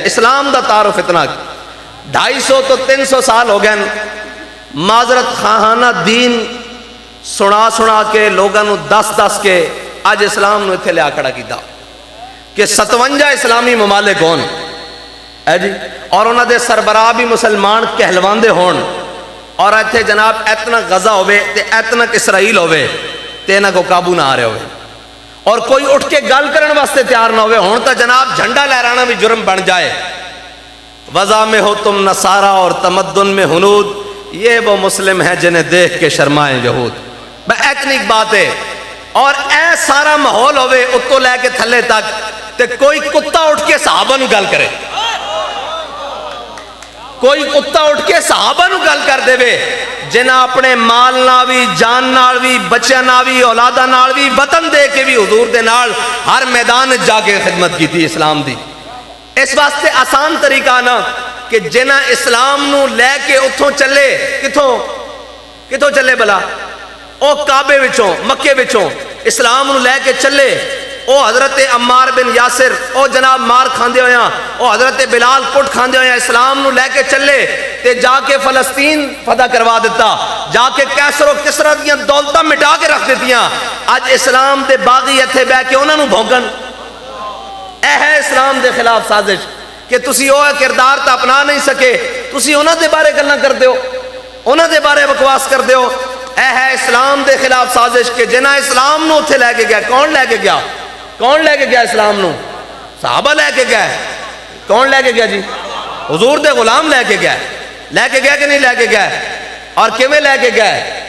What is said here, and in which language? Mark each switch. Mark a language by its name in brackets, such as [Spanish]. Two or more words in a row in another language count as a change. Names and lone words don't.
[Punjabi] اسلام دا تعارف اتنا 250 تو 300 سال ہو گئے معذرت خواہانہ دین سنا سنا کے لوگوں نو دس دس کے اج اسلام نو اتنے لیا کھڑا کیتا کہ 57 اسلامی ممالک ہون ہے جی, اور انہاں دے سربراہ بھی مسلمان کہلواندے ہون, اور ایتھے جناب اتنا غزہ ہوئے تے اتنا اسرائیل ہوئے تے انہاں کو قابو نہ آ رہے ہوئے, اور کوئی اٹھ کے گل کرن واسطے تیار نہ ہوئے. ہون تا جناب جھنڈا لہرانا بھی جرم بن جائے. [Urdu] وضع میں ہو تم نصارہ اور تمدن میں ہنود, یہ وہ مسلم ہیں جنہیں دیکھ کے شرمائیں یہود. [Punjabi] اتنی بات ہے. اور اے سارا ماحول ہوئے اتو لے کے تھلے تک تے کوئی کتا اٹھ کے صحابہ نو گل کرے, کوئی کتا اٹھ کے صحابہ نو گل کر دے وے جنہ اپنے مال نال بھی, جان نال بھی, بچیاں نال بھی, اولاداں نال بھی, وطن دے کے بھی حضور دے نال ہر میدان جا کے خدمت کی تھی اسلام دی. اس واسطے آسان طریقہ نا کہ جنہ اسلام نو لے کے اتھوں چلے, کتھوں چلے بلا, او کعبے وچوں مکے وچوں اسلام نو لے کے چلے. او حضرت عمار بن یاسر او جناب مار کھاندے ہویاں, او حضرت بلال کٹ کھاندے ہویاں اسلام نو لے کے چلے تے جا کے فلسطین فتح کروا دیتا, جا کے کیسر و کسرا دیاں دولتاں مٹا کے رکھ دیتیاں. اج اسلام دے باغی ایتھے بہ کے انہاں نو بھونکن. اے ہے اسلام دے خلاف سازش کہ تسی او کردار تا اپنا نہیں سکے, تسی انہاں دے بارے گلاں کردے ہو, انہاں دے بارے بکواس کردے ہو. اے ہے اسلام دے خلاف سازش کہ جنہ اسلام نو اتھے لے کے گیا. کون لے کے گیا, کون لے کے گیا اسلام نو؟ صحابہ لے کے گیا. کون لے کے گیا جی؟ حضور دے غلام لے کے گیا. لے کے گیا کہ نہیں لے کے گیا؟ اور کیویں لے کے گیا؟